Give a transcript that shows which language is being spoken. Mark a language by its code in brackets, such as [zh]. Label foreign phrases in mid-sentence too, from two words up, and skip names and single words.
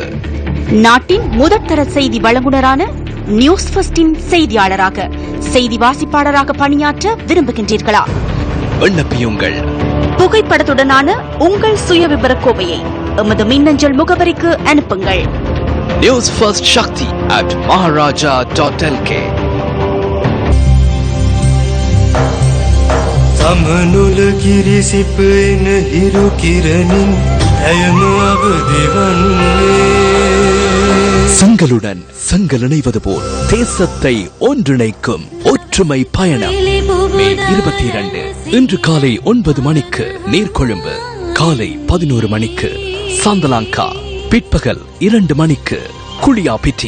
[ta] நாட்டின் முதற்தர செய்தி வழங்குனரான நியூஸ் ஃபர்ஸ்டின் செய்தியாளராக, செய்தி வாசிப்பாளராக பணியாற்ற விரும்புகின்றீர்களா? விண்ணப்பியுங்கள். புகைப்படத்துடனான உங்கள் சுய விபர கோவையை எமது மின்னஞ்சல் முகவரிக்கு அனுப்புங்கள். [en] News First Shakti at maharaja.lk. [si] සමනුල කිරිසිපෙන හිරු කිරණින් ඇයම අවදිවන්නේ [ta] சங்களுடன் சங்கல் இணைவது போல் தேசத்தை ஒன்றிணைக்கும் ஒற்றுமை பயணம் மே 22 இன்று காலை 9 மணிக்கு நீர்கொழும்பு, காலை 11 மணிக்கு சாந்தலாங்கா, பிற்பகல் 2 மணிக்கு குளியாபிட்டி.